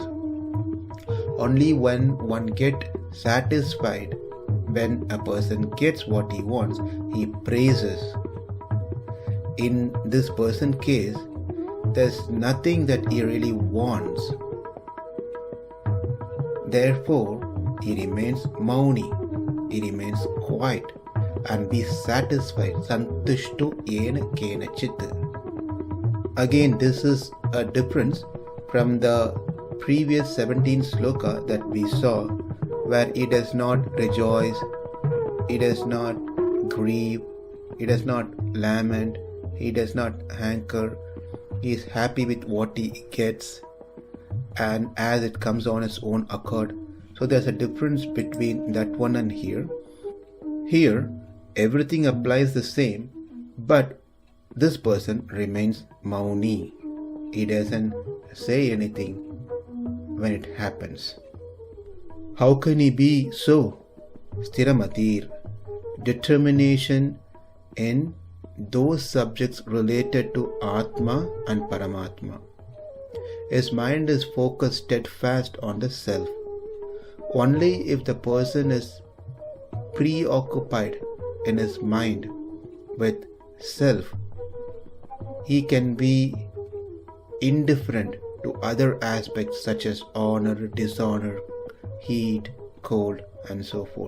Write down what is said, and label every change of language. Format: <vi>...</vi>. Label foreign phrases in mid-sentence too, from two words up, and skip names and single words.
<en>Only when one gets satisfied when a person gets what he wants, he praises. In this person's case, there's nothing that he really wants. Therefore, he remains maunī, he remains quiet and be satisfied.</en> <sa>Santuṣṭo yena kenacit.</sa> <en>Again, this is a difference from the previous 17 sloka that we saw, where he does not rejoice, he does not grieve, he does not lament, he does not hanker, he is happy with what he gets and as it comes on its own accord. So there's a difference between that one and here. Here, everything applies the same, but this person remains maunī. He doesn't say anything when it happens. How can he be so? Sthira-matir, determination in those subjects related to Atma and Paramatma. His mind is focused steadfast on the self. Only if the person is preoccupied in his mind with self, he can be indifferent to other aspects such as honor, dishonor, heat, cold, and so forth.</en>